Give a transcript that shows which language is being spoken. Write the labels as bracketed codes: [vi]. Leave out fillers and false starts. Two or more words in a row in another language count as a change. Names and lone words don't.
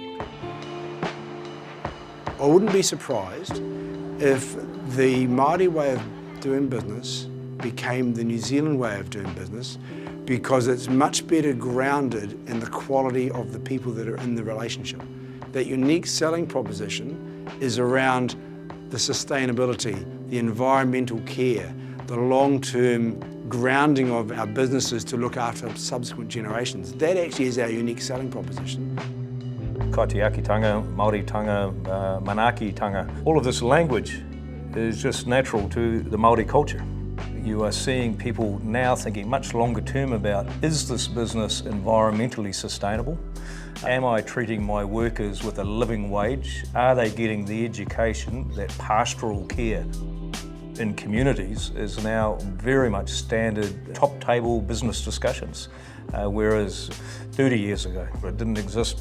[en] I wouldn't be surprised if the Māori way of doing business became the New Zealand way of doing business, because it's much better grounded in the quality of the people that are in the relationship. That unique selling proposition is around the sustainability, the environmental care, the long-term grounding of our businesses to look after subsequent generations. That actually is our unique selling proposition. [mi] Kaitiakitanga, Māori tanga, Manaki tanga. [en] All of this language is just natural to the Māori culture. You are seeing people now thinking much longer term about, is this business environmentally sustainable? Am I treating my workers with a living wage? Are they getting the education? That pastoral care in communities is now very much standard top table business discussions, whereas 30 years ago it didn't exist.